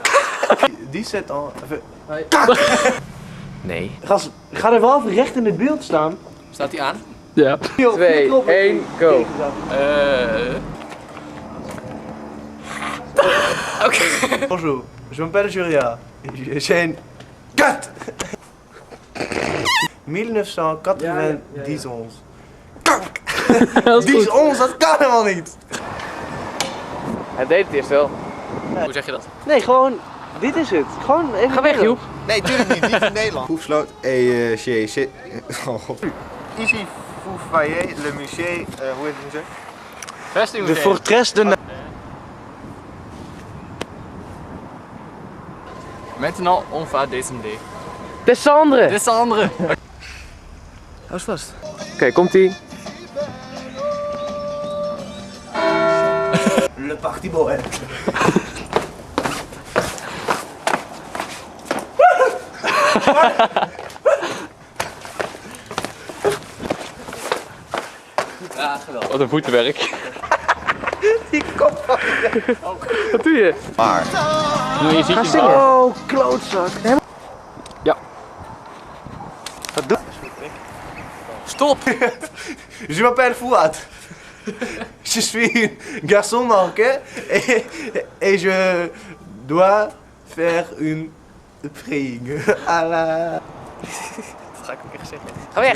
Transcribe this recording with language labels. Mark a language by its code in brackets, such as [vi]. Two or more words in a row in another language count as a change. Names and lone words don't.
[fr] 17 ans. [nl] Nee. Gast, ga er wel even recht in het beeld staan. Staat hij aan? Ja. 2, 1, go. [fr] Bonjour, je m'appelle Julien. J'ai une... Cut 1991. [nl] Dat is goed. 10-11, dat kan helemaal niet. Hij deed het eerst wel. Hoe zeg je dat? Nee, gewoon, dit is het. Gewoon even Ga weg, Joep. Nee, tuurlijk niet. Niet in Nederland. Hoefsloot [fr] et chez... [nl] Oh god. [fr] Ici, vous voyez le musée... [nl] hoe heet het musée? De Vestingmuseum. [en] fortress de... [fr] Maintenant, on va descendre. Descendre. Descendre. [nl] Hou eens vast. Oké, komt-ie. [fr] Le parti bohème. [nl] Ja, geweldig. Wat een voetenwerk. Die kop van Wat doe je? Maar Nou, je ziet Ga hem zingen. wel. Oh, klootzak. Ja. Wat doe Stop! [fr] Je m'appelle Fouad. Je suis un garçon marocain et je dois faire une praying à la... [nl] Dat ga ik een keer zeggen. Ga weg.